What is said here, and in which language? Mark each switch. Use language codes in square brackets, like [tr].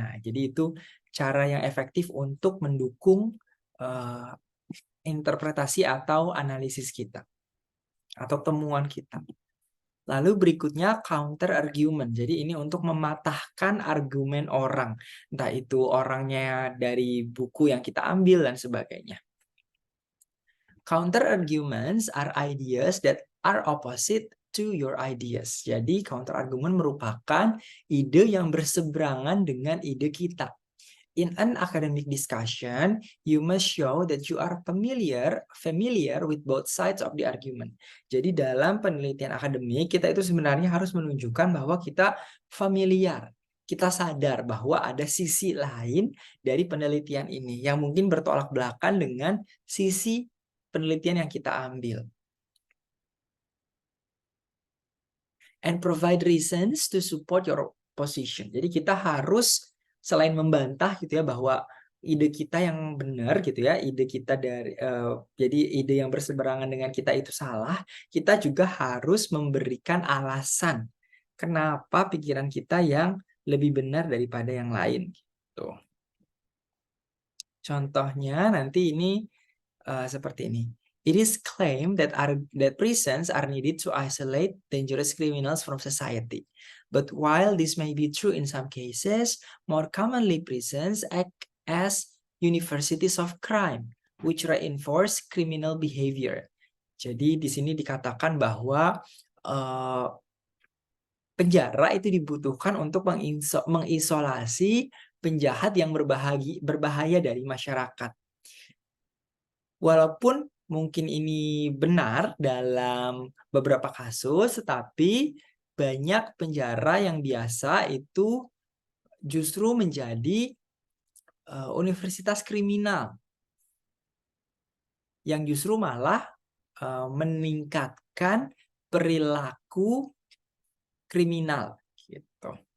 [id] Nah, jadi itu cara yang efektif untuk mendukung interpretasi atau analisis kita atau temuan kita. Lalu berikutnya counter argument. Jadi ini untuk mematahkan argumen orang. Entah itu orangnya dari buku yang kita ambil dan sebagainya. [en] Counter arguments are ideas that are opposite to your ideas. [id] Jadi counter argument merupakan ide yang berseberangan dengan ide kita. [en] In an academic discussion, you must show that you are familiar with both sides of the argument. [id] Jadi dalam penelitian akademik, kita itu sebenarnya harus menunjukkan bahwa kita familiar. Kita sadar bahwa ada sisi lain dari penelitian ini yang mungkin bertolak belakang dengan sisi penelitian yang kita ambil. [en] And provide reasons to support your position. [id] Jadi kita harus selain membantah gitu ya bahwa ide kita yang benar gitu ya, ide kita jadi ide yang berseberangan dengan kita itu salah, kita juga harus memberikan alasan kenapa pikiran kita yang lebih benar daripada yang lain gitu. Contohnya nanti ini seperti ini. [en] It is claimed that prisons are needed to isolate dangerous criminals from society. But while this may be true in some cases, more commonly prisons act as universities of crime, which reinforce criminal behavior. [id] Jadi di sini dikatakan bahwa penjara itu dibutuhkan untuk mengisolasi penjahat yang berbahaya dari masyarakat. Walaupun mungkin ini benar dalam beberapa kasus, tetapi banyak penjara yang biasa itu justru menjadi universitas kriminal yang justru malah meningkatkan perilaku kriminal gitu.